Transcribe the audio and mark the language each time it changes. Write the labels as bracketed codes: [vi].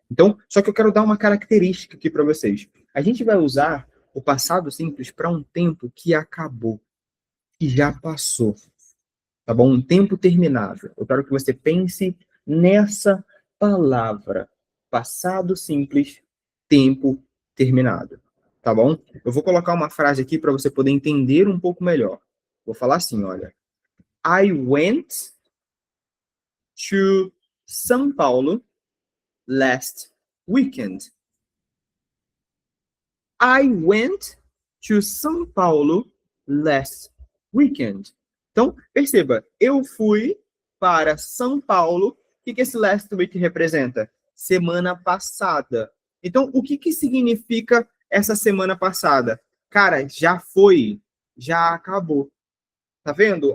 [pt] Então, só que eu quero dar uma característica aqui para vocês. A gente vai usar o passado simples para um tempo que acabou, que já passou, tá bom? Um tempo terminado. Eu quero que você pense nessa palavra. Passado simples, tempo terminado, tá bom? Eu vou colocar uma frase aqui para você poder entender um pouco melhor. Vou falar assim, olha. [en] I went to São Paulo last weekend. I went to São Paulo last weekend. [pt] Então, perceba, eu fui para São Paulo. O que esse last week representa? Semana passada. Então, o que significa essa semana passada? Cara, já foi, já acabou. Tá vendo?